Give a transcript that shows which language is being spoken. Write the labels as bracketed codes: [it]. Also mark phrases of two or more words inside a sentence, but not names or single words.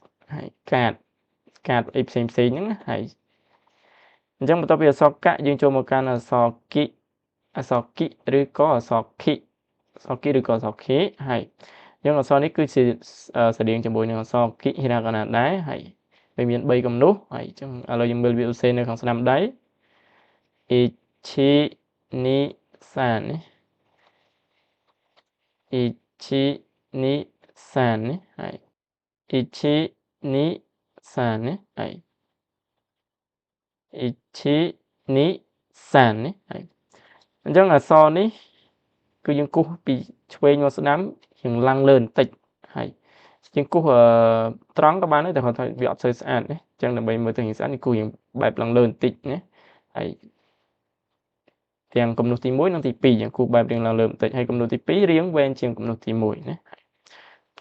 [km] ហើយកាតអីផ្សេងហ្នឹងហើយអញ្ចឹងបន្ទាប់ពីអក្សរកយើងចូលមកកាន់អក្សរគិឬក៏អក្សរខិឬក៏អក្សរខេហើយអញ្ចឹងអក្សរនេះគឺជាស្រដៀងជាមួយនឹងអក្សរគិហិរៈកណាដែរហើយវាមាន3គំនូសហើយអញ្ចឹងឥឡូវយើងមើលវាសរសេរនៅខាងស្ដាំដៃ1 2 3 ね1、2、3ね。 [ja] はい。1、2、3ね。はい。1、2、3ね. [km] ហើយអញ្ចឹងអក្សរនេះគឺយើងគូសពីឆ្វេងមកស្ដាំយើងឡើងលើបន្តិចហើយយើងគូសត្រង់ក៏បានដែរតែគាត់ថាវាអត់សូវស្អាតណាអញ្ចឹងដើម្បីមើលទៅស្អាតនេះគូសយើងបែបឡើង លើបន្តិចណាហើយទាំងគំនូសទី1និងទី2យើងគូសបែបរៀងឡើងលើបន្តិចហើយគំនូសទី2រៀងវែងជាងគំនូសទី1ណាត